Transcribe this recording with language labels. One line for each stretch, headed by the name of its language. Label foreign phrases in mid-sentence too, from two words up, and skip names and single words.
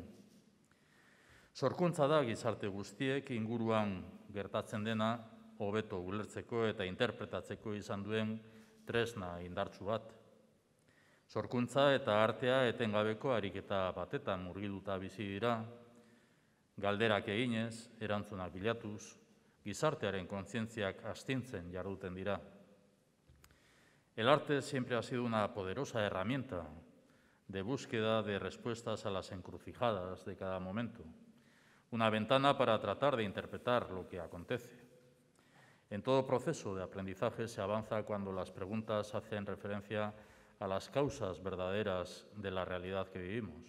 Basque: Sorkuntza da gizarte guztiek inguruan gertatzen dena hobeto ulertzeko eta interpretatzeko izan duen tresna indartsu bat. Sorkuntza eta artea etengabeko ariketa batetan murgilduta bizi dira, galderak eginez, erantzunak bilatuz, gizartearen kontzientziak astintzen jarduten dira.
Spanish: El arte siempre ha sido una poderosa herramienta de búsqueda de respuestas a las encrucijadas de cada momento, una ventana para tratar de interpretar lo que acontece. En todo proceso de aprendizaje se avanza cuando las preguntas hacen referencia a las causas verdaderas de la realidad que vivimos.